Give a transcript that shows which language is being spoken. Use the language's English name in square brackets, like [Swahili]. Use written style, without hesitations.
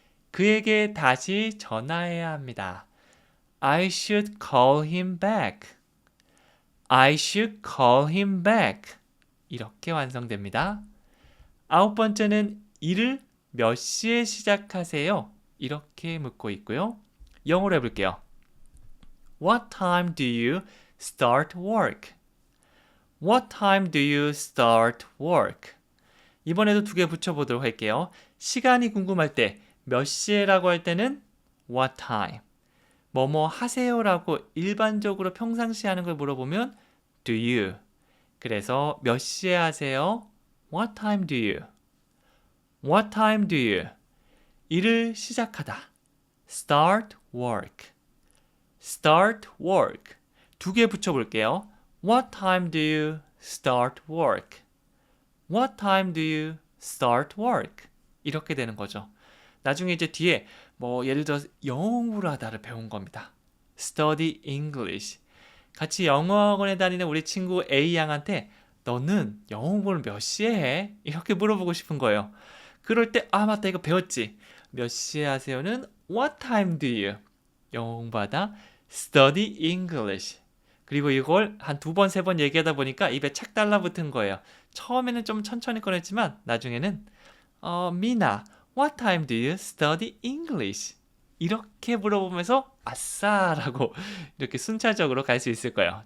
[Korean] 그에게 다시 전화해야 합니다. [English] I should call him back. I should call him back. [Korean] 이렇게 완성됩니다. 9번째는 일을 몇 시에 시작하세요? 이렇게 묻고 있고요. 영어로 해볼게요. [English] What time do you start work? What time do you start work? [Korean] 이번에도 2개 붙여보도록 할게요. 시간이 궁금할 때 몇 시에라고 할 때는 what time 뭐뭐 하세요라고 일반적으로 평상시 하는 걸 물어보면 do you 그래서 몇 시에 하세요? [English] What time do you? What time do you? [Korean] 일을 시작하다 [English] start work start work [Korean] 2개 붙여볼게요. [English] What time do you start work? What time do you start work? [Korean] 이렇게 되는 거죠. 나중에 이제 뒤에 뭐 예를 들어 영어 공부를 하다를 배운 겁니다. [English] Study English. [Korean] 같이 영어학원에 다니는 우리 친구 A 양한테 너는 영어 공부를 몇 시에 해? 이렇게 물어보고 싶은 거예요. 그럴 때 아 맞다 이거 배웠지. 몇 시에 하세요는 [English] What time do you? [Korean] 영어 공부하다 [English] Study English. [Korean] 그리고 이걸 한 2번, 3번 얘기하다 보니까 입에 착 달라붙은 거예요. 처음에는 좀 천천히 꺼냈지만 나중에는 미나, [English] what time do you study English? [Korean] 이렇게 물어보면서 아싸라고 이렇게 순차적으로 갈 수 있을 거예요.